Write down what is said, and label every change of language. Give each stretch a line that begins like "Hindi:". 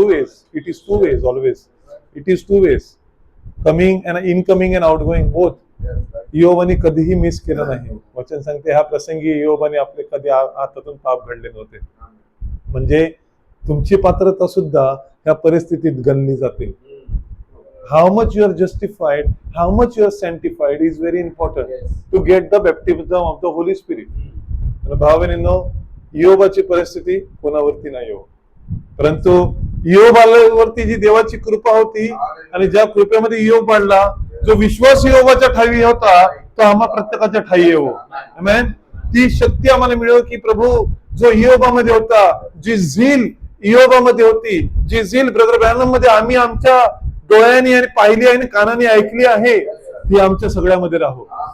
English: Always it is two ways, always it is two ways, coming and incoming and out going both.
Marathi: योबाने कधीही miss केलं नाही. वचन सांगते ह्या प्रसंगी योबाने आपले कधी हातातून पाप घडले नव्हते. म्हणजे तुमची पात्रता सुद्धा ह्या परिस्थितीत गणली जाते.
English: How much you are justified, how much you are sanctified is very important to get the baptism of the Holy Spirit.
Marathi: भावांनो, योबाची परिस्थिती कोणावरती नाही हो, परंतु योबावरती जी देवाची कृपा होती, आणि ज्या कृपेमध्ये योग वाढला, जो विश्वास योबाच्या ठाई होता तो आम्हा प्रत्येकाच्या ठाई येऊ. आमेन. ती शक्ती आम्हाला मिळव की प्रभू जो योबामध्ये होता, जी झील योबामध्ये होती, जी झील ब्रदर ब्रॅनम मध्ये आम्ही आमच्या डोळ्यांनी आणि पाहिली आणि कानाने ऐकली आहे, ती आमच्या सगळ्यामध्ये राहू.